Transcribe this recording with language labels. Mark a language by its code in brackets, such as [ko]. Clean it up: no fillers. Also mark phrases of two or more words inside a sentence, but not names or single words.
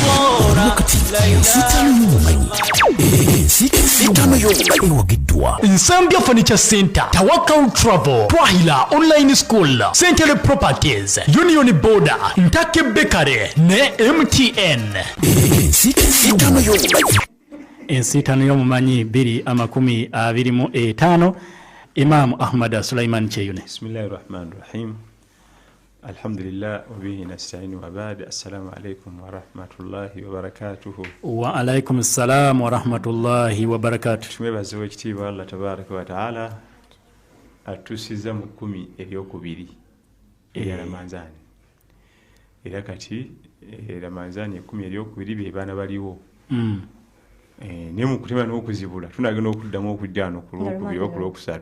[lg] nsiitaano y'omumanyi wagiddwa Nsambya Furniture Center, Tawakal Travel, Twahila Online School, Central Properties, Union Border, Ntake Bakery ne MTN. Nsiitaano y'omumanyi ensiitaano y'omumanyi 2025 Imam Ahmad Sulaiman Cheyune. [ar] بسم الله الرحمن الرحيم. الحمد لله وبه نستعين وبعد. السلام عليكم ورحمة الله وبركاته. وعليكم السلام ورحمة الله وبركاته. [lg] Tumwebaze ekitiibwa [ar] الله تبارك وتعالى [lg] atusiza mu 10 eryokubiri erya Ramadhani. Era kati Ramadhani 10 eryokubiri be bana baliwo. Ne mu kutima n'okuzibula tunagenda okuddamu okujjano ku lwokubiri oba ku lwokusatu